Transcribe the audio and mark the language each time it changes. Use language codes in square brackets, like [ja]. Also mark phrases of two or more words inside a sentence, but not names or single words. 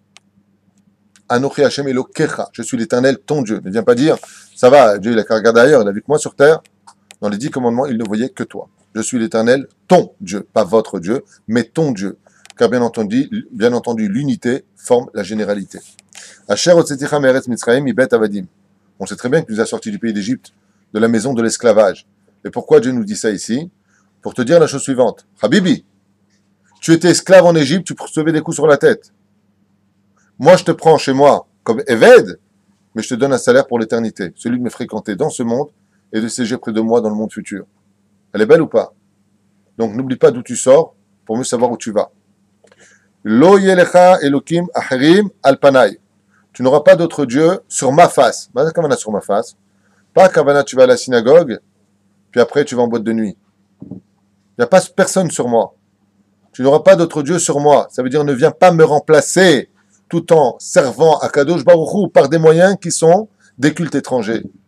[he] אנכי השם אלוקיך, [fr] je suis l'Éternel, ton Dieu. Ne viens pas dire, ça va, Dieu il a qu'à regarder ailleurs, il a vu que moi sur terre, dans les 10 commandements, il ne voyait que toi. Je suis l'Éternel, ton Dieu, pas votre Dieu, mais ton Dieu. Car bien entendu, l'unité forme la généralité. [he] אשר הוצאתיך מארץ מצרים מבית עבדים. [fr] On sait très bien que tu nous as sortis du pays d'Égypte, de la maison de l'esclavage. Et pourquoi Dieu nous dit ça ici? Pour te dire la chose suivante. Habibi, tu étais esclave en Égypte, tu recevais des coups sur la tête. Moi, je te prends chez moi comme Eved, mais je te donne un salaire pour l'éternité, celui de me fréquenter dans ce monde et de siéger près de moi dans le monde futur. Elle est belle ou pas? Donc n'oublie pas d'où tu sors pour mieux savoir où tu vas. [he] לא יהיה לך אלוהים אחרים על פניי. [fr] Tu n'auras pas d'autre Dieu sur ma face. Kavana sur ma face. Pas Kavana, tu vas à la synagogue, puis après tu vas en boîte de nuit. Il n'y a pas personne sur moi. Tu n'auras pas d'autre Dieu sur moi. Ça veut dire ne viens pas me remplacer tout en servant à [he] קדוש ברוך הוא [fr] par des moyens qui sont des cultes étrangers.